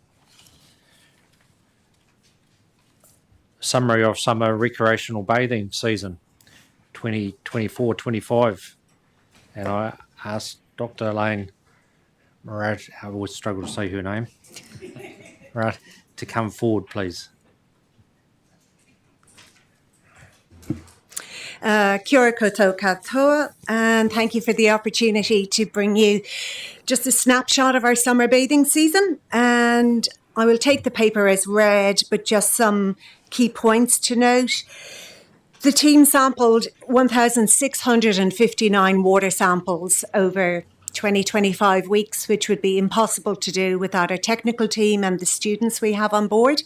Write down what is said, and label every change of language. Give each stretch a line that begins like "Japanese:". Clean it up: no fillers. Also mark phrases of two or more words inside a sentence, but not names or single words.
English: Summary of summer recreational bathing season 2024-25. And I asked Dr. Elaine Murad, I always struggle to say her name, right, to come forward, please.
Māori: Kia ora koutou katoa,
English: and thank you for the opportunity to bring you just a snapshot of our summer bathing season. And I will take the paper as read, but just some key points to note. The team sampled 1,659 water samples over 20-25 weeks, which would be impossible to do without our technical team and the students we have on board.